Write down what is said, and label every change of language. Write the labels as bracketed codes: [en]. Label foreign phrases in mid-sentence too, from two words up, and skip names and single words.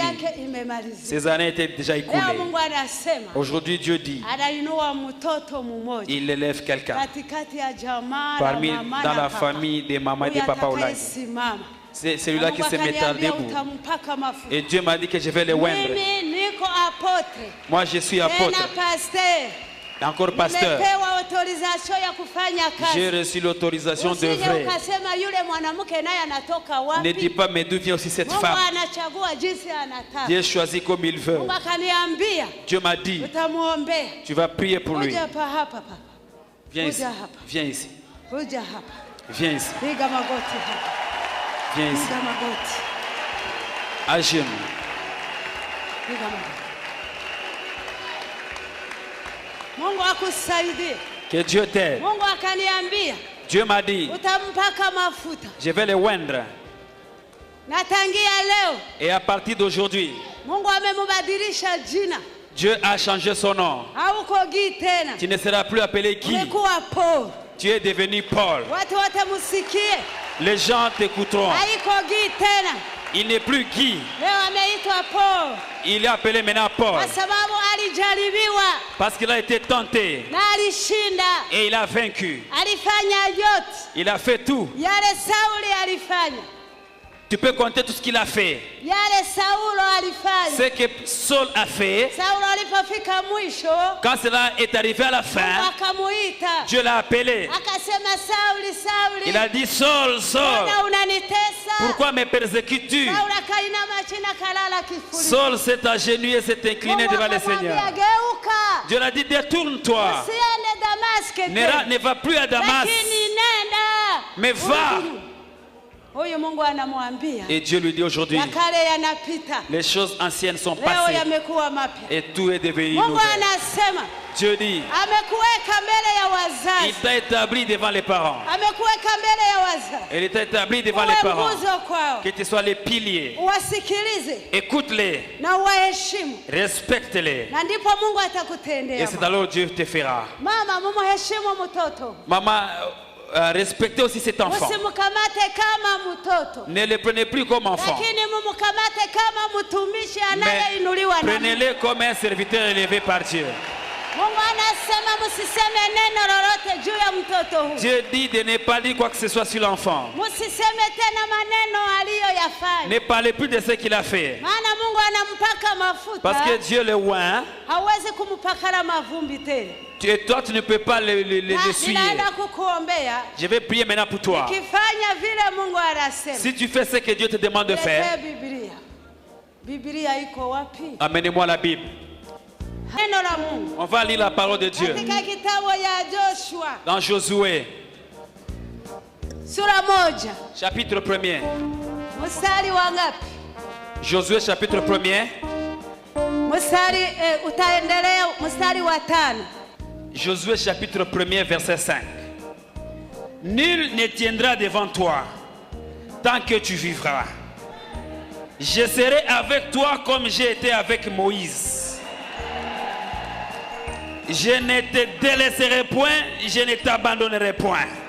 [fr] Ses années étaient déjà écoulées. Aujourd'hui Dieu dit, il élève quelqu'un parmi dans la famille des mamans et des papas Olangi. C'est celui-là qui se mettra debout. Et Dieu m'a dit que je vais le oindre. Moi je suis apôtre. Encore pasteur, [sw] Nimepewa autorisation ya kufanya [fr] j'ai [sw] kazi. [fr] reçu l'autorisation [sw] Usije [fr] d'œuvrer. [sw] ukasema yule mwanamke naye anatoka [fr] Ne dis [sw] wapi? [fr] pas, mais d'où vient aussi cette [sw] Mungu [fr] femme? [sw] anachagua jinsi anataka. [fr] Dieu choisit comme il veut. [sw] Mungu akaniambia [fr] Dieu m'a dit, [sw] utamuombea. [fr] tu vas prier pour lui. [sw] Kuja hapa papa. [fr] Viens ici. [sw] Kuja hapa. [fr] Viens ici. [sw] Kuja hapa. [fr] Viens ici. [sw] Piga magoti hapa. [fr] Viens ici. [sw] Piga magoti. [fr] À genoux. [sw] Piga magoti. Mungu akusaidie. [fr] Que Dieu t'aide. [sw] Mungu akaniambia [fr] Dieu m'a dit, [sw] utampaka mafuta. [fr] je vais le oindre. [sw] Na tangia leo [fr] Et à partir d'aujourd'hui, [sw] Mungu amembadilisha jina. [fr] Dieu a changé son nom. [sw] Hauko Gi tena. [fr] Tu ne seras plus appelé Guy. [sw] Umekuwa Paul. [fr] Tu es devenu Paul. [sw] Watu wote musikie. [fr] Les gens t'écouteront. [sw] Haiko Gi tena. [fr] Il n'est plus Guy. [sw] Leo ameitwa Paul. [fr] Il est appelé maintenant Paul. [sw] Kwa sababu alijaribiwa [fr] Parce qu'il a été tenté. [sw] na alishinda. [fr] Et il a vaincu. [sw] Alifanya yote. [fr] Il a fait tout. [sw] Yale Sauli alifanya. [fr] Tu peux compter tout ce qu'il a fait. [sw] Yale Saulo alifanya. [fr] Ce que Saul a fait, [sw] Saulo alipofika mwisho, [fr] quand cela est arrivé à la [sw] Mungu [fr] fin, [sw] akamuita. [fr] Dieu l'a appelé. [sw] Akasema Sauli, Sauli. [fr] Il a dit, Saul, Saul, [sw] Mbona unanitesa? [fr] pourquoi me persécutes-tu? [sw] Sauli akainama chini akalala kifudifudi. [fr] Saul s'est agenouillé, s'est incliné [sw] Mungu [fr] devant le [sw] akamwambia, [fr] Seigneur. [sw] geuka. [fr] Dieu l'a dit, détourne-toi. [sw] Usiende Damaski tena. [fr] Ne va plus à Damas, [sw] Lakini nenda. [fr] mais va. [sw] Huyu Mungu anamwambia [fr] Et Dieu lui dit aujourd'hui, [sw] ya kale yanapita, [fr] les choses anciennes sont [sw] leo [fr] passées [sw] yamekuwa mapya. [fr] et tout est devenu [sw] Mungu [fr] nouveau. [sw] anasema [fr] Dieu dit, [sw] amekuweka mbele ya [fr] il [sw] wazazi, [fr] t'a établi devant les parents. [sw] amekuweka mbele ya wazazi, [fr] Il t'a établi devant [sw] uwe [fr] les parents. [sw] nguzo kwao, [fr] Que tu sois les piliers. [sw] uwasikilize [fr] Écoute-les, [sw] na uwaheshimu, [fr] respecte-les. [sw] na ndipo Mungu [fr] Et [sw] atakutendea. [fr] c'est alors Dieu te fera. [sw] Mama, mumuheshimu mtoto, [fr] Maman, respectez aussi cet enfant. [sw] usimkamate kama mtoto, [fr] Ne le prenez plus comme enfant, [sw] lakini mumkamate kama mtumishi [fr] mais [sw] anayeinuliwa na Mungu. [fr] prenez-le comme un serviteur élevé par Dieu. [sw] Mungu anasema msiseme neno lolote juu ya mtoto huyu. [fr] Dieu dit de ne pas dire quoi que ce soit sur l'enfant. [sw] Msiseme tena maneno aliyoyafanya. [fr] Ne parlez plus de ce qu'il a fait. [sw] Maana Mungu anampaka mafuta. [fr] Parce que Dieu le oint. [sw] Hawezi kumpaka na mavumbi tena. [fr] Et toi, tu ne peux pas l'essuyer. [sw] Ninaenda kukuombea. [fr] Je vais prier maintenant pour toi. [sw] Ukifanya vile Mungu anasema. [fr] Si tu fais ce que Dieu te demande de faire, [sw] Biblia. Biblia iko wapi? [fr] amenez-moi la Bible. [sw] Neno la Mungu. [fr] On va lire la parole de Dieu. [sw] Katika kitabu ya Joshua. [fr] Dans Josué, [sw] Sura 1. [fr] chapitre 1er. [sw] Mstari wa ngapi? [fr] Josué, chapitre 1er. [sw] Mstari utaendelea mstari wa 5. [fr] Josué, chapitre 1er, verset 5. Nul ne tiendra devant toi tant que tu vivras. Je serai avec toi comme j'ai été avec Moïse. Je ne te délaisserai point, je ne t'abandonnerai point.